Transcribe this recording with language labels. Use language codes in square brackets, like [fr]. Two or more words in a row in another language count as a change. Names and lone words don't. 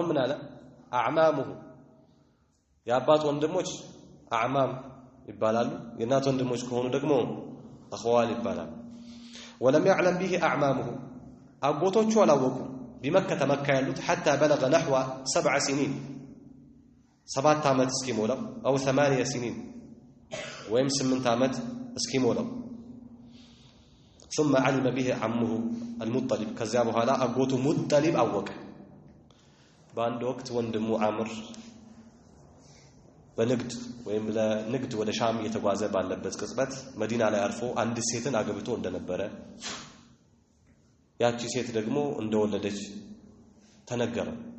[am] ምን አለ أعمامه የአባት ወንድሞች አዕማም ይባላሉ የእናት ወንድሞች ከሆኑ ደግሞ አخوال ይባላሉ [ar] ولم يعلم به أعمامه [am] አጎቶቹ አላወቁ [ar] بمكة مكة [am] ያሉት [ar] حتى بلغ نحو 7 سنين [am] 7 ዓመት እስኪሞላው [ar] أو 8 سنين [am] ወይም 8 ዓመት እስኪሞላው [ar] ثم علم به عمه المطلب [am] ከዚያ በኋላ አጎቱ ሙጠሊብ አወቀ በአንድ ወቅት ወንድሙ አምር በንግድ ወይም ለንግድ ወደ ሻም እየተጓዘ ባለበት ቅጽበት መዲና ላይ አርፎ አንድ ሴትን አግብቶ እንደነበረ ያቺ ሴት ደግሞ እንደወለደች ተነገረ